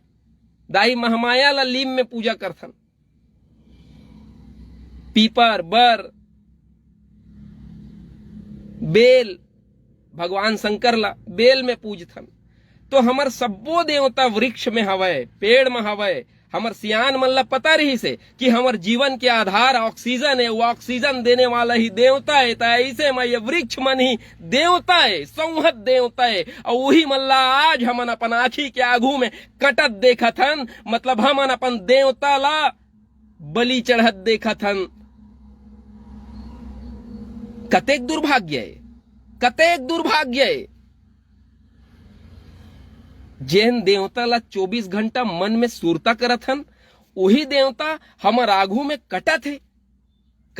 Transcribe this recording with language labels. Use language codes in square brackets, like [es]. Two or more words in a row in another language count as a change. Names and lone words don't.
[hne] दाई महामाया ला लीम में पूजा करथन। पीपर, बर, बेल, भगवान शंकर ला बेल में पूजथन। तो हमर सब्बो देवता वृक्ष में हवय, पेड़ में हवय। हमर सियान मन ला पता रही से कि हमर जीवन के आधार ऑक्सीजन है, वो ऑक्सीजन देने वाला ही देवता है। तो ऐसे में ये वृक्ष मन ही देवता है, संहत देवता है। और वही मन ला आज हमन अपन आँखी के आगू में कटत देखत हन, मतलब हमन अपन देवता ला बलि चढ़त देखत हन। कतेक दुर्भाग्य है, कतेक दुर्भाग्य है। जैन देवता ला 24 घंटा मन में सुरता करत हन, वही देवता हमर आगू में कटत है।